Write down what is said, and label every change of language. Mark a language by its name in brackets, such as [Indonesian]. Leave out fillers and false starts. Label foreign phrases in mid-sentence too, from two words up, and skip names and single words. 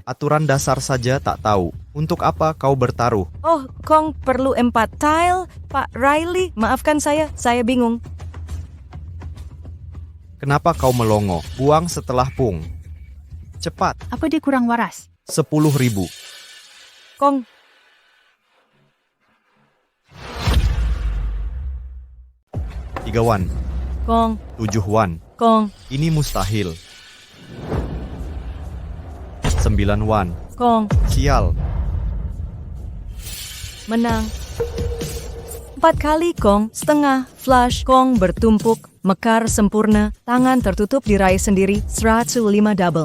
[Indonesian] Aturan dasar saja tak tahu. Untuk apa kau bertaruh? oh, Kong perlu 4 tile. Pak Riley, maafkan saya bingung. Kenapa kau melongo? Buang setelah Pung. Cepat. Apa dia kurang waras? 10.000. Kong, 3 wan. Kong, 7 wan. Kong, Ini mustahil. 9 wan. Kong, Sial. menang. 4 kali Kong, setengah, flush, Kong bertumpuk, mekar sempurna, tangan tertutup diraih sendiri, 105 double.